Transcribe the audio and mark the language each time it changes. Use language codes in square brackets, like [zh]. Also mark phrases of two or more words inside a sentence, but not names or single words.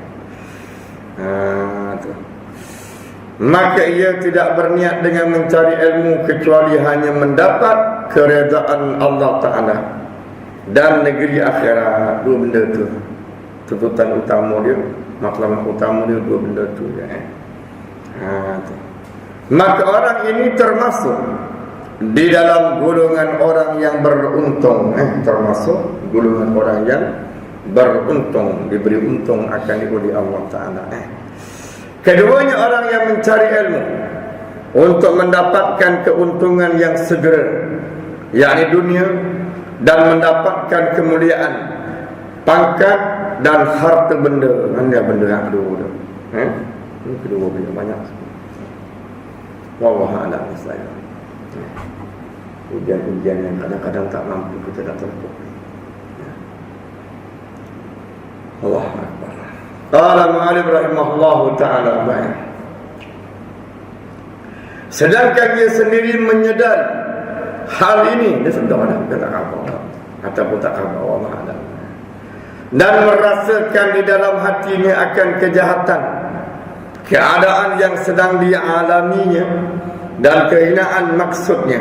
[ms] Maka ia tidak berniat dengan mencari ilmu kecuali hanya mendapat keredaan Allah Ta'ala dan negeri akhirat. 2 benda tu tuntutan utama dia, matlamat utama dia, 2 benda tu ya. Maka orang ini termasuk di dalam golongan orang yang beruntung. Termasuk golongan orang yang beruntung, diberi untung akan oleh Allah Ta'ala. Keduanya orang yang mencari ilmu untuk mendapatkan keuntungan yang segera, yakni dunia, dan mendapatkan kemuliaan, pangkat dan harta benda. Mana benda yang kedua? Ini kedua benda banyak. [ar] والله أعلم بالصواب. [ms] Ujian-ujian yang kadang-kadang tak mampu kita nak tempuh. [ar] الله أكبر. قال المؤلف رحمه الله تعالى. [ms] Sedangkan dia sendiri menyedari hal ini, dia sedar dah, dia tak khabar ataupun tak khabar, [ar] الله أعلم, [ms] dan merasakan di dalam hatinya akan kejahatan keadaan yang sedang dia alaminya dan kehinaan maksudnya.